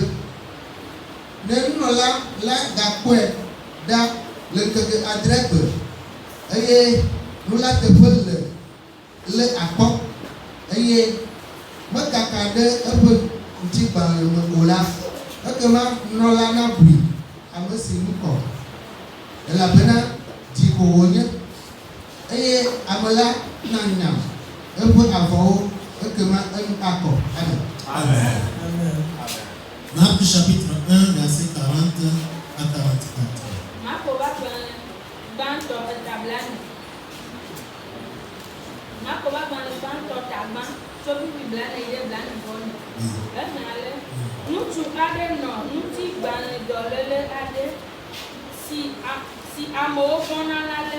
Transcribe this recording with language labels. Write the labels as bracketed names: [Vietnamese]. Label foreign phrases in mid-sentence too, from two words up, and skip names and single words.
[Ewe] Ne nunɔla la gakpɔe ɖa le ŋkeke adre gbe eye nu la teƒe le akpɔ eye mekaka ɖe eƒe ŋutigbalẽ me o la ekema nunɔla na bui ame si nu kɔ elabena di ko wònye eye ame la nanya eƒe avɔwo ekema enu akɔ. Amen. [French] Amen. Marc chapitre 1 verset 40 à 44. [Ewe] Ŋutsu aɖe nɔ ŋutigbalẽ dɔléle aɖe si amewo gbɔna la lém.